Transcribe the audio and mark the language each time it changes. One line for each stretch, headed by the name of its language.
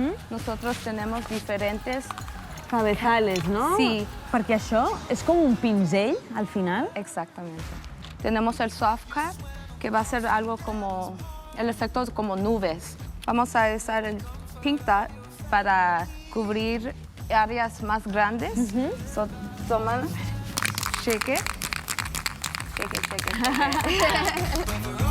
Spanish: Nosotros tenemos diferentes cabezales, ¿no? Sí.
Catalan: Perquè això és com un pinzell, al final.
Spanish: Exactamente. Tenemos el soft cut, que va a ser algo como, el efecto como nubes. Vamos a usar el pink dot para cubrir áreas más grandes.
English: So,
Spanish: toma,
English: shake it. Shake it, shake it, shake it.